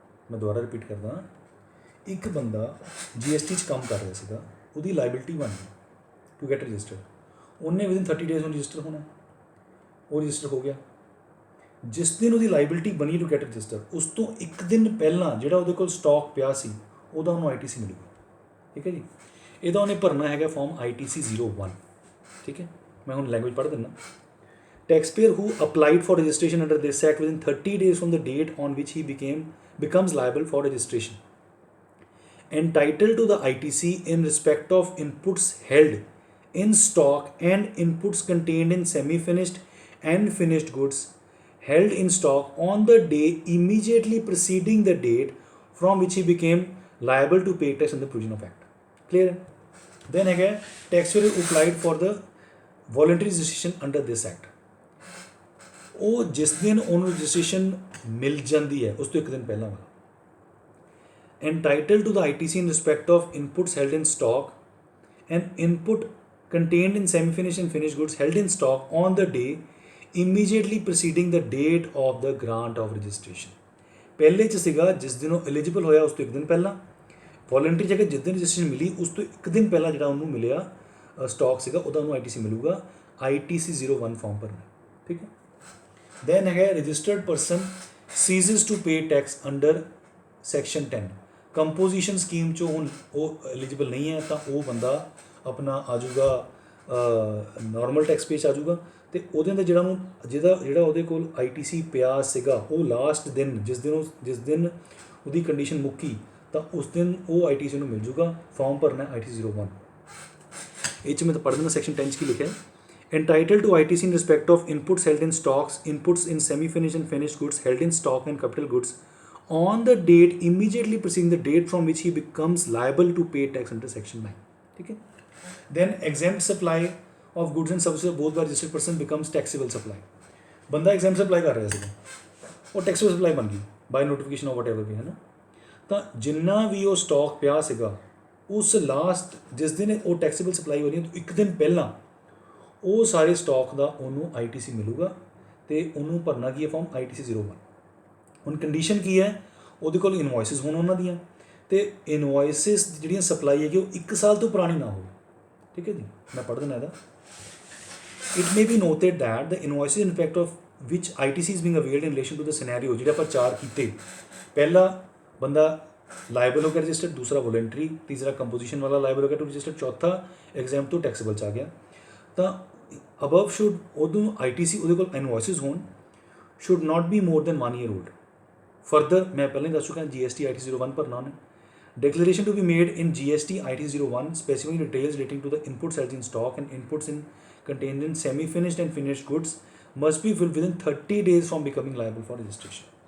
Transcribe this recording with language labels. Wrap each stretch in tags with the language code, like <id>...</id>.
<pa>ਮੈਂ ਦੁਬਾਰਾ ਰਿਪੀਟ ਕਰਦਾ, ਇੱਕ ਬੰਦਾ GST 'ਚ ਕੰਮ ਕਰ ਰਿਹਾ ਸੀਗਾ, ਉਹਦੀ ਲਾਇਬਿਲਿਟੀ ਬਣ ਗਈ</pa> <en>to get registered,</en> <pa>ਉਹਨੇ</pa> <en>within 30 days</en> <pa>ਨੂੰ ਰਜਿਸਟਰ ਹੋਣਾ, ਉਹ ਰਜਿਸਟਰ ਹੋ ਗਿਆ। ਜਿਸ ਦਿਨ ਉਹਦੀ ਲਾਇਬਿਲਿਟੀ ਬਣੀ ਟੂ ਗੈਟ ਰਜਿਸਟਰ ਉਸ ਤੋਂ ਇੱਕ ਦਿਨ ਪਹਿਲਾਂ ਜਿਹੜਾ ਉਹਦੇ ਕੋਲ ਸਟਾਕ ਪਿਆ ਸੀ ਉਹਦਾ ਉਹਨੂੰ ITC ਮਿਲੂਗਾ। ਠੀਕ ਹੈ ਜੀ। ਇਹਦਾ ਉਹਨੇ ਭਰਨਾ ਹੈਗਾ ਫਾਰਮ ITC 01। ਠੀਕ ਹੈ, ਮੈਂ ਹੁਣ ਲੈਂਗੁਏਜ ਪੜ੍ਹ ਦਿੰਦਾ।</pa> <en>Taxpayer who applied for registration under this act within 30 days from the date on which he becomes liable for registration, entitled to the ITC in respect of inputs held in stock and inputs contained in semi-finished and finished goods held in stock on the day immediately preceding the date from which he became liable to pay tax under the provision of act. Clear? Then again, taxpayer who applied for the voluntary registration under this act,</en> <pa>ਉਹ ਜਿਸ ਦਿਨ ਉਹਨੂੰ registration ਮਿਲ ਜਾਂਦੀ ਹੈ ਉਸ ਤੋਂ ਇੱਕ ਦਿਨ ਪਹਿਲਾਂ ਵਾਲਾ,</pa> <en>entitled to the ITC in respect of inputs held in stock and input contained in semi-finished and finished goods held in stock on the day immediately preceding the date of the grant of registration।</en> <pa>ਪਹਿਲੇ 'ਚ ਸੀਗਾ ਜਿਸ ਦਿਨ ਉਹ eligible ਹੋਇਆ ਉਸ ਤੋਂ ਇੱਕ ਦਿਨ ਪਹਿਲਾਂ, ਵੋਲੰਟਰੀ ਜਗ੍ਹਾ ਜਿਸ ਦਿਨ ਰਜਿਸਟ੍ਰੇਸ਼ਨ ਮਿਲੀ ਉਸ ਤੋਂ ਇੱਕ ਦਿਨ ਪਹਿਲਾਂ ਜਿਹੜਾ ਉਹਨੂੰ ਮਿਲਿਆ ਸਟਾਕ ਸੀਗਾ ਉਹਦਾ ਉਹਨੂੰ ITC ਮਿਲੂਗਾ। ITC 01 ਫਾਰਮ ਭਰਨਾ। ਠੀਕ ਹੈ।</pa> <en>Then है registered person ceases to pay tax under section 10।</en> <pa>Composition scheme 'ਚੋਂ ਹੁਣ ਉਹ ਐਲੀਜੀਬਲ ਨਹੀਂ ਹੈ ਤਾਂ ਉਹ ਬੰਦਾ ਆਪਣਾ ਆ ਜਾਊਗਾ ਨਾਰਮਲ ਟੈਕਸ ਪੇ 'ਚ ਆ ਜਾਊਗਾ ਅਤੇ ਉਹਦੇ ਅੰਦਰ ਜਿਹੜਾ ਉਹਦੇ ਕੋਲ ITC ਪਿਆ ਸੀਗਾ ਉਹ ਲਾਸਟ ਦਿਨ ਜਿਸ ਦਿਨ ਉਹਦੀ ਕੰਡੀਸ਼ਨ ਮੁੱਕੀ ਤਾਂ ਉਸ ਦਿਨ ਉਹ ITC ਨੂੰ ਮਿਲ ਜੂਗਾ। ਫਾਰਮ ਭਰਨਾ ITC 01। ਇਹ 'ਚ ਮੈਂ ਤਾਂ ਪੜ੍ਹ ਦਿੰਦਾ ਸੈਕਸ਼ਨ 10 'ਚ ਕੀ ਲਿਖਿਆ।</pa> <en>Entitled to ITC in respect of inputs held in stocks, inputs in semi-finished and finished goods held in stock and capital goods on the date immediately preceding the date from which he becomes liable to pay tax under section 9।</en> <hi>ठीक है।</hi> <en>Then exempt supply of goods and services both by registered person becomes taxable supply।</en> <hi>बंदा</hi> <en>exempt supply</en> <hi>कर रहा है और</hi> <en>taxable supply</en> <hi>बन गई</hi> <en>by notification of whatever</en> <hi>भी है ना।</hi> <pa>ਤਾਂ ਜਿੰਨਾ ਵੀ ਉਹ ਸਟਾਕ ਪਿਆ ਸੀਗਾ ਉਸ ਲਾਸਟ ਜਿਸ ਦਿਨ ਉਹ ਟੈਕਸੇਬਲ ਸਪਲਾਈ ਹੋ ਰਹੀ ਹੈ ਇੱਕ ਦਿਨ ਪਹਿਲਾਂ ਉਹ ਸਾਰੇ ਸਟਾਕ ਦਾ ਉਹਨੂੰ ITC ਮਿਲੂਗਾ ਅਤੇ ਉਹਨੂੰ ਭਰਨਾ ਕੀ ਹੈ ਫਾਰਮ ITC 01। ਹੁਣ ਕੰਡੀਸ਼ਨ ਕੀ ਹੈ ਉਹਦੇ ਕੋਲ ਇਨਵੋਇਸਿਸ ਹੋਣ ਉਹਨਾਂ ਦੀਆਂ ਅਤੇ ਇਨਵੋਇਸਿਸ ਜਿਹੜੀਆਂ ਸਪਲਾਈ ਹੈਗੀ ਉਹ 1 ਸਾਲ ਤੋਂ ਪੁਰਾਣੀ ਨਾ ਹੋਵੇ। ਠੀਕ ਹੈ ਜੀ। ਮੈਂ ਪੜ੍ਹ ਦਿੰਦਾ ਇਹਦਾ।</pa> <en>it may be noted that the invoices in fact of which ITC is being availed in relation to the scenario</en> <pa>ਜਿਹੜੇ ਆਪਾਂ 4 ਕੀਤੇ। ਪਹਿਲਾ ਬੰਦਾ ਲਾਇਬਲ ਹੋ ਗਿਆ ਰਜਿਸਟਰਡ, ਦੂਸਰਾ ਵੋਲੰਟਰੀ, ਤੀਸਰਾ ਕੰਪੋਜੀਸ਼ਨ ਵਾਲਾ ਲਾਇਬਲ ਹੋ ਗਿਆ ਟੂ ਰਜਿਸਟਰਡ, ਚੌਥਾ ਐਗਜ਼ੈਂਪਟ ਟੂ ਟੈਕਸੇਬਲ 'ਚ ਆ ਗਿਆ। ਤਾਂ</pa> <en>above should</en> <pa>ਉਦੋਂ ITC ਉਹਦੇ ਕੋਲ ਇਨਵੋਇਸਿਸ ਹੋਣ</pa> <en>should not be more than 1 year old।</en> <pa>Further ਮੈਂ ਪਹਿਲਾਂ ਹੀ ਦੱਸ ਚੁੱਕਾ GST ITC 01 ਭਰਨਾ ਉਹਨੇ।</pa> <en>Declaration to be made in GST ITC 01 specifying details relating to the inputs held in stock and inputs contained in semi-finished and finished goods must be filled within 30 days from becoming liable for registration।</en>